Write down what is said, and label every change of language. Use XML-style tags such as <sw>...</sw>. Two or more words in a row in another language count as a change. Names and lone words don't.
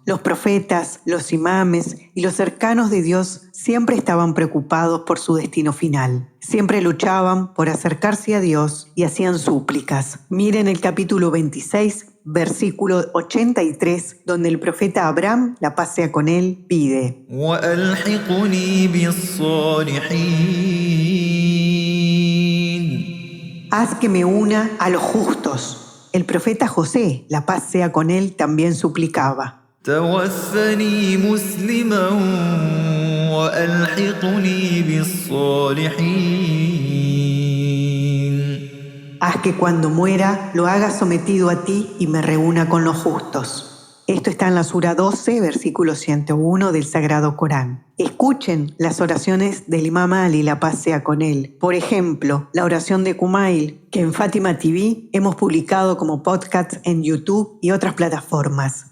<es>Los profetas, los imames y los cercanos de Dios siempre estaban preocupados por su destino final. Siempre luchaban por acercarse a Dios y hacían súplicas. Miren el capítulo 26, versículo 83, donde el profeta Abraham, la paz sea con él, pide,</es> <ar>وألحقني بالصالحين.</ar> <es>haz que me una a los justos. El profeta José, la paz sea con él, también suplicaba.</es> <ar>توفني مسلما وألحقني بالصالحين.</ar> <es>Haz que cuando muera lo haga sometido a ti y me reúna con los justos. Esto está en la Sura 12, versículo 101 del Sagrado Corán. Escuchen las oraciones del Imam Ali, la paz sea con él. Por ejemplo, la oración de Kumail, que en Fátima TV hemos publicado como podcast en YouTube y otras plataformas.</es>